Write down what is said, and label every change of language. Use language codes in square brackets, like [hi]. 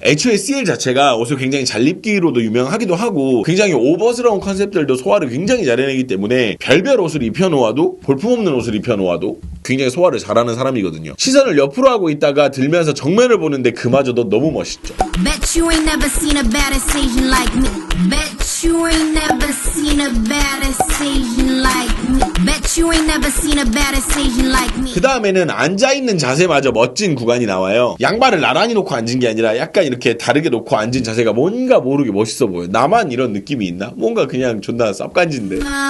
[ko] 애초에 CL 자체가 옷을 굉장히 잘 입기로도 유명하기도 하고 굉장히 오버스러운 컨셉들도 소화를 굉장히 잘 해내기 때문에 별별 옷을 입혀놓아도 볼품없는 옷을 입혀놓아도 굉장히 소화를 잘하는 사람이거든요. 시선을 옆으로 하고 있다가 들면서 정면을 보는데 그마저도 너무 멋있죠. [en] Bet you ain't never seen a baddest Asian like me. Bet you ain't never seen a baddest Asian like me. Bet you ain't never seen a baddest Asian like me. [ko] 그 다음에는 앉아있는 자세마저 멋진 구간이 나와요. 양발을 나란히 놓고 앉은 게 아니라 약간 이렇게 다르게 놓고 앉은 자세가 뭔가 모르게 멋있어 보여요. 나만 이런 느낌이 있나? 뭔가 그냥 존나 쌉간지인데.